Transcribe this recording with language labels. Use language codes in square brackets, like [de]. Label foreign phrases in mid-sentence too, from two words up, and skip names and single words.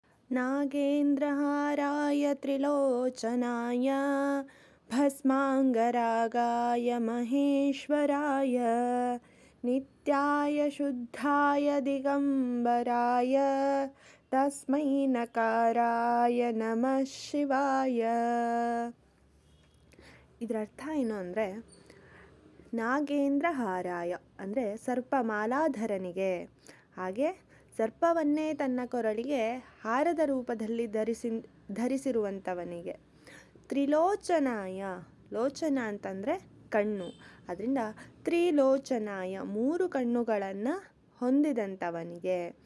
[sa] नागेन्द्रहाराय त्रिलोचनाय भस्माङ्गरागाय महेश्वराय नित्याय शुद्धाय दिगम्बराय तस्मै नकाराय ನಮಃ ಶಿವಾಯ. [kn] ಇದರ ಅರ್ಥ ಏನು ಅಂದರೆ, [sa] ನಾಗೇಂದ್ರ ಹಾರಾಯ [kn] ಅಂದರೆ ಸರ್ಪಮಾಲಾಧರನಿಗೆ, ಹಾಗೆ ಸರ್ಪವನ್ನೇ ತನ್ನ ಕೊರಳಿಗೆ ಹಾರದ ರೂಪದಲ್ಲಿ ಧರಿಸಿರುವಂಥವನಿಗೆ. ತ್ರಿಲೋಚನಾಯ, ಲೋಚನ ಅಂತಂದರೆ ಕಣ್ಣು, ಅದರಿಂದ ತ್ರಿಲೋಚನಾಯ 3 ಕಣ್ಣುಗಳನ್ನು ಹೊಂದಿದಂಥವನಿಗೆ.